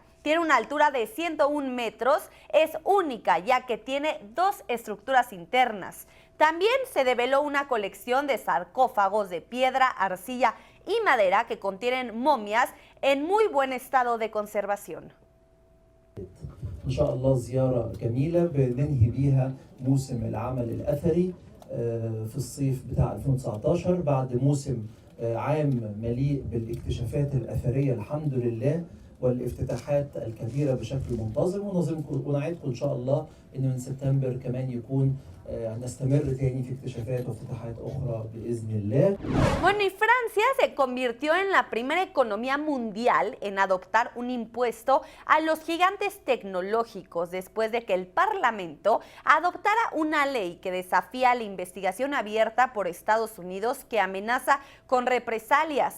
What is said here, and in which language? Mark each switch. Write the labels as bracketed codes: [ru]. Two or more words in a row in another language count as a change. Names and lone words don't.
[es] Tiene una altura de 101 metros, es única ya que tiene dos estructuras internas. También se develó una colección de sarcófagos de piedra, arcilla y madera que contienen momias en muy buen estado de conservación. [ar] إن شاء الله زيارة جميلة بننهي بيها موسم العمل الأثري في الصيف بتاع 2019 بعد موسم عام مليء بالاكتشافات الأثرية الحمد لله والافتتاحات الكبيرة بشكل منتظم ونعدكم إن شاء الله إن من سبتمبر كمان يكون نستمر تاني في اكتشافات وافتتاحات أخرى بإذن الله. [es] Bueno, y Francia se convirtió en la primera economía mundial en adoptar un impuesto a los gigantes tecnológicos después de que el Parlamento adoptara una ley que desafía la investigación abierta por Estados Unidos que amenaza con represalias.